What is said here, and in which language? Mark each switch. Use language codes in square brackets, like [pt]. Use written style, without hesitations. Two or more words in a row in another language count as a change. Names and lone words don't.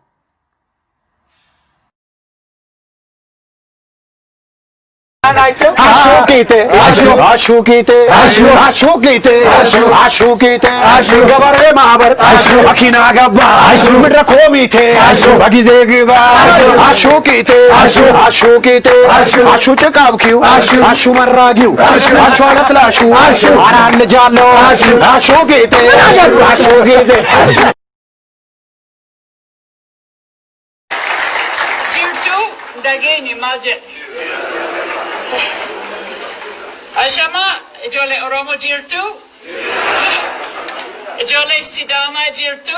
[am] አሹ ገበሬ ማህበር መኪና ገባ ምድረ ኮሚቴ በጊዜ ግባ አሹ ጭቃብኪው አሹ መራጊው አሹ አለስላሹ አራት ልጅ አለው አሹ ጌቴ [om] Jirtu dhageenye maal jedhe? Ashama ijoollee Oromoo jirtu? Ijoollee Sidaamaa jirtu?